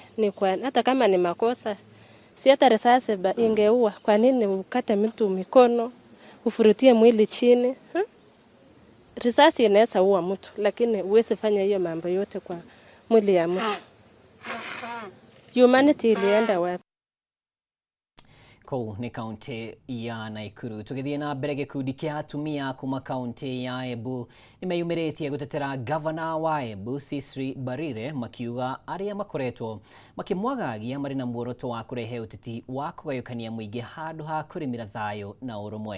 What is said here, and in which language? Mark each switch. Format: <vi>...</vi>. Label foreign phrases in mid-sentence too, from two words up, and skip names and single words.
<sw>Ni kwa hata kama ni makosa si hata risasi ingeua, kwa nini ukate mtu mikono ufurutie mwili chini? Risasi inaweza ua mtu lakini huwezi fanya hiyo mambo yote kwa mwili ya mtu. Humanity ilienda wapi?</sw> <ki>Kũu nĩ kaunti ya Nakuru. Tũgĩthiĩ na mbere gĩkundi kĩa atumia kuma kaunti ya Embu nĩmeyumĩrĩtie gũtetera gavana wa Embu Cecily Mbarire makiuga arĩa makoretwo makĩmwagagia marĩ na muoroto wa kũrehe ũteti wa kũgayũkania mũingĩ handũ ha kũrĩmĩra thayũ na ũrũmwe.</ki>